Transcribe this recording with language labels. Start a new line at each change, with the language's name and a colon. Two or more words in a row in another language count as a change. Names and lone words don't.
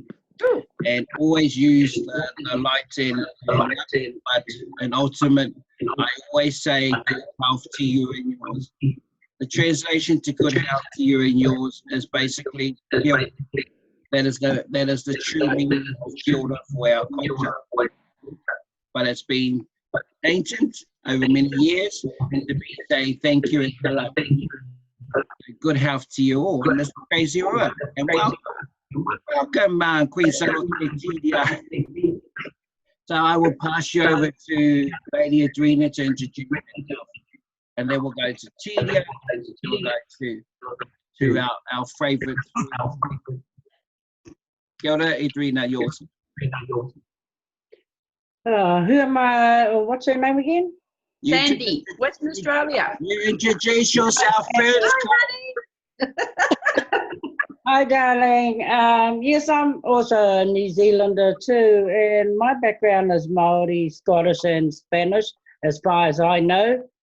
English: And always use the light in, but an ultimate, I always say good health to you and yours. The translation to good health to you and yours is basically health. That is the true meaning of
Māori: kia ora
English: for our culture. But it's been ancient over many years, and to be saying thank you and hello. Good health to you all. And this is Crazy Rua. And welcome, Queen Sarote. So I will pass you over to Lady Adrena to introduce herself. And then we'll go to Tidia, we'll go to our favourite.
Māori: Kia ora, Adrena,
English: yours. Who am I? What's her name again? Sandy, Western Australia. You introduce yourself first. Hi, darling. Yes, I'm also a New Zealander too, and my background is Maori, Scottish, and Spanish, as far as I know.